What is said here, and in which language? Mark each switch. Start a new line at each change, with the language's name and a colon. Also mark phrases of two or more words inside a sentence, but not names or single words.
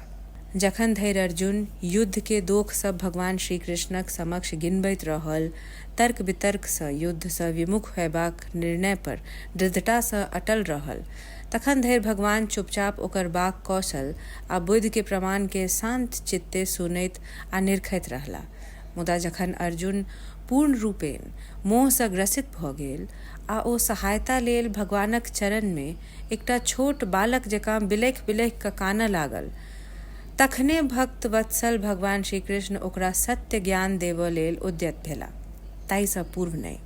Maithili: जखन धरि अर्जुन युद्ध के दोख सब भगवान श्री कृष्णक समक्ष गिनबैत रहल, तर्क वितर्क सँ युद्ध सँ विमुख होयबाक निर्णय पर दृढ़ता सँ अटल रहल, तखन धरि भगवान चुपचाप ओकर बाक कौशल आ बुद्धि के प्रमाण के शांत चित्ते सुनैत आ निरखैत रहला। मुदा जखन अर्जुन पूर्ण रूपेण मोह सँ ग्रसित भऽ गेल आ ओ सहायता लेल भगवानक चरण में एकटा छोट बालक जकाँ बिलखि बिलखि कऽ कानय लागल, तखने भक्त वत्सल भगवान श्री कृष्ण ओकरा सत्य ज्ञान देबऽ लेल उद्यत भेला, ताहिसँ पूर्व नहि।